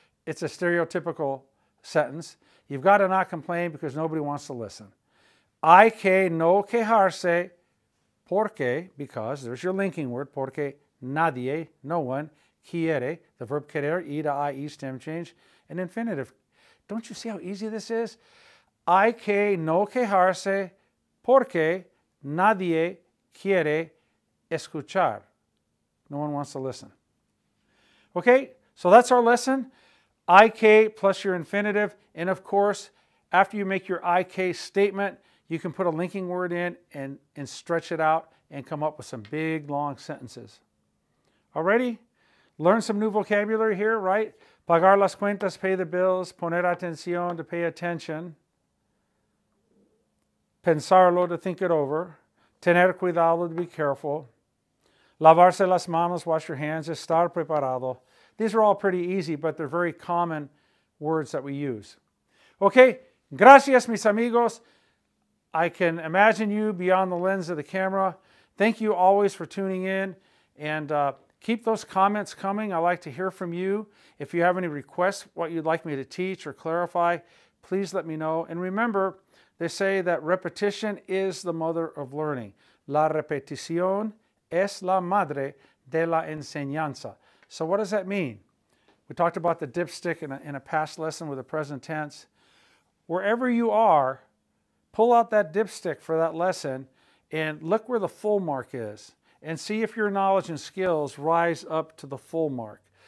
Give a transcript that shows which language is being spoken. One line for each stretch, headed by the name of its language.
English: It's a stereotypical sentence. You've got to not complain because nobody wants to listen.
Spanish: Hay que no quejarse porque,
English: because, there's your linking word,
Spanish: porque nadie,
English: no one,
Spanish: quiere,
English: the verb querer, e to I, stem change, an infinitive. Don't you see how easy this is?
Spanish: Hay que no quejarse porque nadie quiere escuchar.
English: No one wants to listen. Okay, so that's our lesson. I que plus your infinitive. And of course, after you make your I que statement, you can put a linking word in and stretch it out and come up with some big, long sentences. Alrighty? Learn some new vocabulary here, right? Pagar las cuentas, pay the bills. Poner atención, to pay attention. Pensarlo, to think it over. Tener cuidado, to be careful. Lavarse las manos, wash your hands. Estar preparado. These are all pretty easy, but they're very common words that we use.
Spanish: Okay, gracias, mis amigos.
English: I can imagine you beyond the lens of the camera. Thank you always for tuning in, and keep those comments coming. I like to hear from you. If you have any requests, what you'd like me to teach or clarify, please let me know. And remember, they say that repetition is the mother of learning.
Spanish: La repetición es la madre de la enseñanza.
English: So what does that mean? We talked about the dipstick in a past lesson with the present tense. Wherever you are, pull out that dipstick for that lesson and look where the full mark is and see if your knowledge and skills rise up to the full mark.